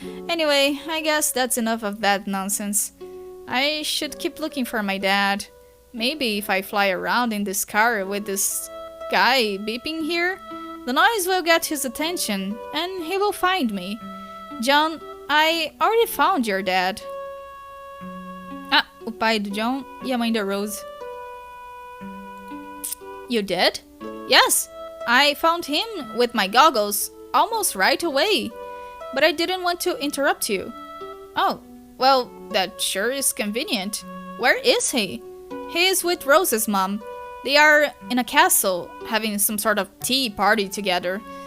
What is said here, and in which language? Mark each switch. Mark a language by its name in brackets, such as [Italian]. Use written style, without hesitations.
[English] Anyway, I guess that's enough of that nonsense. I should keep looking for my dad. Maybe if I fly around in this car with this guy beeping here, the noise will get his attention and he will find me. John, I already found your dad. [Portuguese] Ah, o pai do John e a mãe da Rose. [English] You did? Yes, I found him with my goggles almost right away. But I didn't want to interrupt you. Oh, well, that sure is convenient. Where is he? He is with Rose's mom. They are in a castle, having some sort of tea party together.